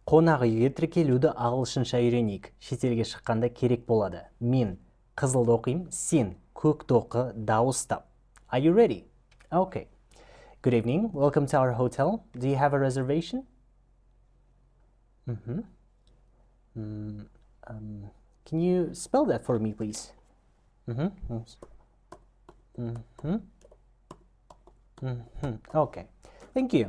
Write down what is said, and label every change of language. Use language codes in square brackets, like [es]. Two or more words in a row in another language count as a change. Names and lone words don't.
[kk] Қонақ үйге тіркелуді ағылшынша үйренейік. Шетелге шыққанда керек болады. Мен қызылды оқимын, сен көкті оқы, дауыстап. [en] Are you ready? Okay. Good evening. Welcome to our hotel. Do you have a reservation? Can you spell that for me, please? Okay. Thank you.